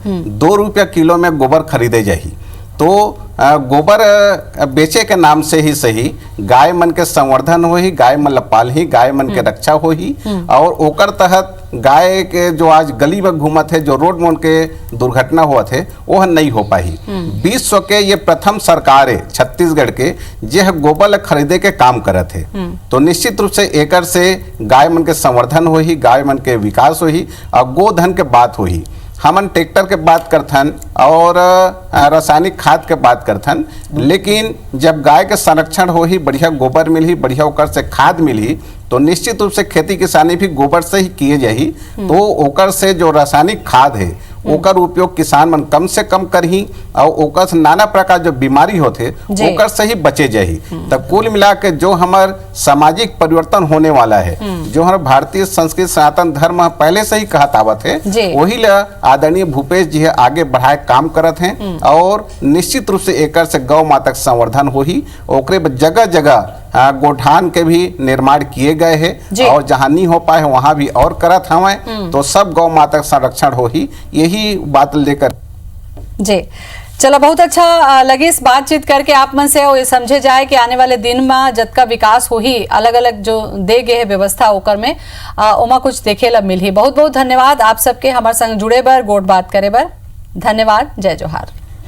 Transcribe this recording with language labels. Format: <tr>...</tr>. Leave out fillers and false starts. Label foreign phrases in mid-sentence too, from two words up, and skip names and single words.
<hne>2 रुपया किलो में गोबर खरीदे जाही। तो गोबर बेचे के नाम से ही सही गाय मन के संवर्धन हो ही, गाय मन पाल ही, गाय मन के रक्षा हो ही। और ओकर तहत गाय के जो आज गली में घूमत है, जो रोड मोड के दुर्घटना हुआ थे वह नहीं हो पाई। विश्व के ये प्रथम सरकार है छत्तीसगढ़ के जे गोबर खरीदे के काम करत है। तो निश्चित रूप से एकर से गाय मन के संवर्धन हो ही, गाय मन के विकास हो ही और गोधन के बात हो ही। हमन ट्रैक्टर के बात करथन और रासायनिक खाद के बात करथन, लेकिन जब गाय के संरक्षण हो ही, बढ़िया गोबर मिली, बढ़िया ओकर से खाद मिली तो निश्चित रूप से खेती किसानी भी गोबर से ही किए जाही। तो ओकर से जो रासायनिक खाद है ओकर उपयोग किसान मन कम से कम करही और ओकर से नाना प्रकार जो बीमारी होते ओकर से ही बचे जाही। तब कुल मिला के जो हमार सामाजिक परिवर्तन होने वाला है, जो हमारे भारतीय संस्कृति सनातन धर्म पहले से ही कहत आवत है, वही ला आदरणीय भूपेश जी आगे बढ़ाए काम करत हैं। और निश्चित रूप से एकर से गौ माता का संवर्धन हो ही, ओकरे जगह जगह गोठान के भी निर्माण किए गए हैं और जहाँ नहीं हो पाए वहाँ भी और करत हमें। तो सब गौ माता का संरक्षण हो ही, यही बात लेकर जी। चलो बहुत अच्छा लगी इस बातचीत करके आप मन से ये समझे जाए कि आने वाले दिन में जत का विकास हो ही, अलग अलग जो दे गए है व्यवस्था ओकर में ओमा कुछ देखे ला मिल ही। बहुत बहुत धन्यवाद आप सबके हमारे संग जुड़े बर, गोट बात करे बर। धन्यवाद। जय जोहार।</hne>